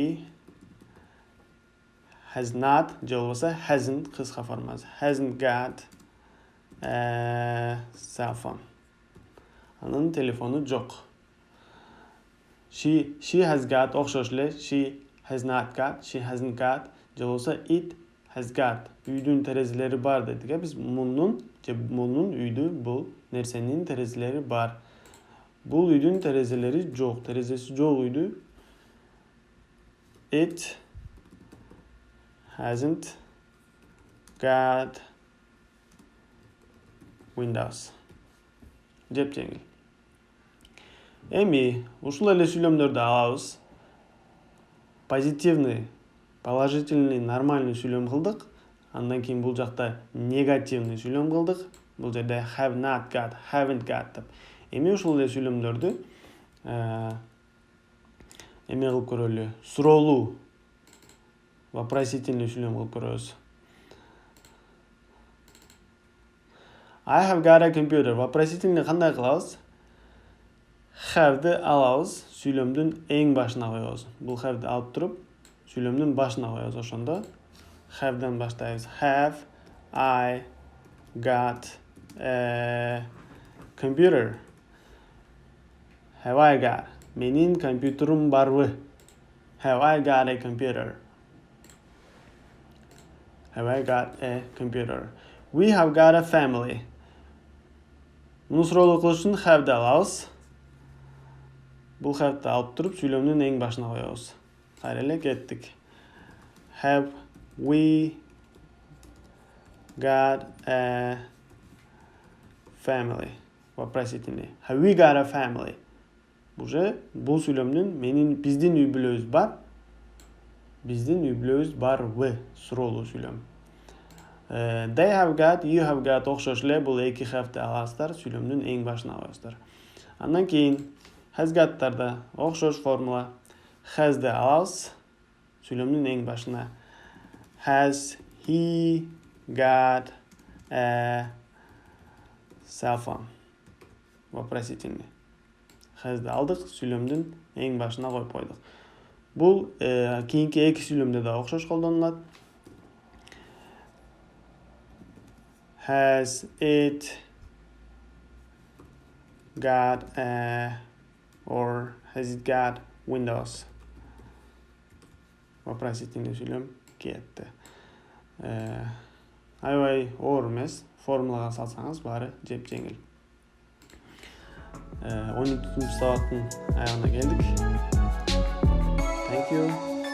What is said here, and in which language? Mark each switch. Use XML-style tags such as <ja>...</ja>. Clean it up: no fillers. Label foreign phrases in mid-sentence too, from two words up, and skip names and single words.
<en>He has not</en> <ky>же болбосо hasn't кыска формасы.</ky> <en>Hasn't got a cell phone.</en> <ky>Анын телефону жок.</ky> <en>She has got</en> <ky>окшош эле.</ky> <en>She has not got, she hasn't got</en> <ky>же болбосо</ky> <en>it has got.</en> <ky>Үйдүн терезелери бар дедик. Биз мунун үйдү бул нерсенин терезелери бар. Бул үйдүн терезелери жок. Терезеси жок үйдү.</ky> <en>It hasn't got windows.</en> <ky>Жеп жеңил. Эми ушул эле сүйлөмдөрдү алабыз.</ky> <ru>Позитивный, положительный, нормальный</ru> <ky>сүйлөм кылдык. Андан кийин бул жакта негативный сүйлөм кылдык. Бул жерде have not got, haven't got деп. Эми ушул эле сүйлөмдөрдү эме кылып көрөлү. Суроолуу, вопросительный сүйлөм кылып көрөбүз.</ky> <en>I have got a computer.</en> <ky>Вопросительный кандай кылабыз? Have'ды алабыз, сүйлөмдүн эң башына коебуз. Бул have'ды алып туруп, сүйлөмдүн башына коебуз. Ошондо have'дан баштайбыз.</ky> <en>Have I got a computer? Have I got?</en> <ky>Менин компьютерим барбы?</ky> <en>Have I got a computer? Have I got a computer? We have got a family.</en> <ky>Муну суроолуу кылыш үчүн have'ды алабыз. Бул have'ды алып туруп, сүйлөмдүн эң башына коебуз. Кайра эле кеттик.</ky> <en>Have we got a family? Вопросительный. Have we got a family?</en> <ky>Бул сүйлөмдүн биздин үй бүлөбүз бар. Биздин үй бүлөбүз барбы? Суроолуу сүйлөм.</ky> <en>They have got, you have got</en> <ky>окшош эле. Бул эки have'ды аласыздар, сүйлөмдүн эң башына коесуздар. Андан кийин</ky> <en>has got'тарда</en> <ky>окшош формула. Has'ды алабыз, сүйлөмдүн эң башына.</ky> <en>Has he got a cell phone?</en> <ky>Вопросительный. Has'ды алдык, сүйлөмдүн эң башына коюп койдук. Бул кийинки эки сүйлөмдө да окшош колдонулат.</ky> <en>Has it got a or has it got windows?</en> <ky>Вопросительный сүйлөм кетти. Аябай оор эмес, формулага салсаңыз баары жеп жеңил. 12-сабактын аягына келдик.</ky> <en>Thank you.</en>